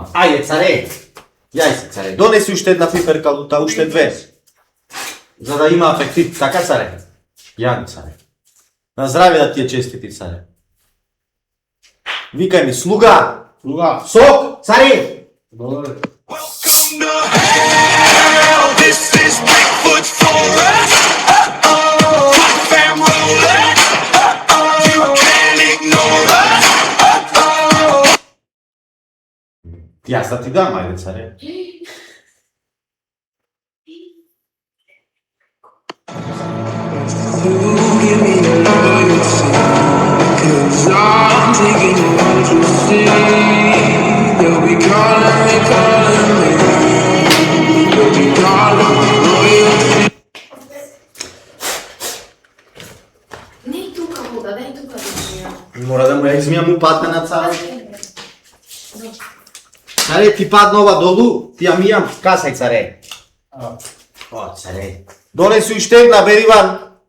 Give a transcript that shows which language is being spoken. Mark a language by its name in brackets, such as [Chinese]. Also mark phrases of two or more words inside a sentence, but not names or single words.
[Macedonian] Ајде, царе, јај се, царе, донеси уште една пиперка лута, уште две. За да има апетит, така царе? Јади, царе. На здраве да ти е честити, царе. Викај ми, слуга, Слуга. сок, царе. Добре. [English] Welcome to hell. This is Bigfoot's forest. Rock fam rolling. You can't ignore us. [Macedonian] Јас да ти дам, ајде, царе. [English] Give me your loyalty, 'cause I'm taking what you see. They'll be calling me. They'll be calling me royalty. [Macedonian] Не и тука вода, дај тука да пијам. Мора да му ја измијам упатна на царе. Царе, ти падна ова долу, ти ја мијам, касај, царе. О, царе. Донеси уште една, бери ван.